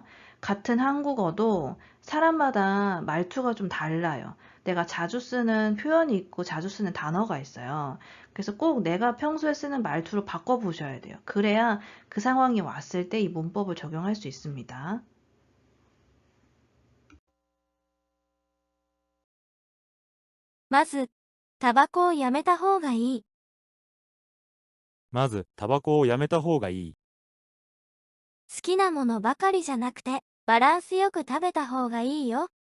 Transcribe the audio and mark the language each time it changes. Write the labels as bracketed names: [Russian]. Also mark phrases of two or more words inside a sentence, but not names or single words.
[Korean] 같은 한국어도 사람마다 말투가 좀 달라요. 내가 자주 쓰는 표현이 있고 자주 쓰는 단어가 있어요. 그래서 꼭 내가 평소에 쓰는 말투로 바꿔보셔야 돼요. 그래야 그 상황이 왔을 때 이 문법을 적용할 수 있습니다. [Japanese] まず、タバコをやめた方がいい。まずタバコをやめた方がいい。好きなものばかりじゃなくて、バランスよく食べた方がいいよ。